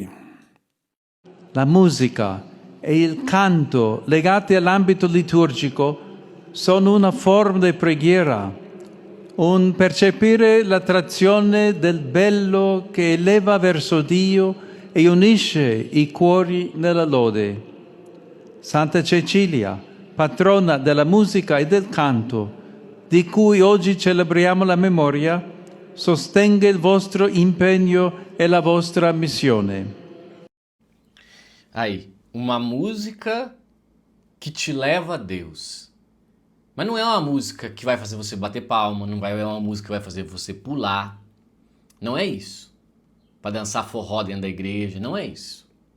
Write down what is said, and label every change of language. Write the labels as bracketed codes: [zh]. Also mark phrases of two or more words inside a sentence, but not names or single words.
[it] La musica e il canto legati all'ambito liturgico sono una forma di preghiera, un percepire l'attrazione del bello che eleva verso Dio e unisce i cuori nella lode. Santa Cecilia, patrona della musica e del canto, di cui oggi celebriamo la memoria, sostenga il vostro impegno e la vostra missione. [pt] Aí, uma música que te leva a Deus. Mas não é uma música que vai fazer você bater palma, não é uma música que vai fazer você pular. Não é isso. Para dançar forró dentro da igreja, não é isso.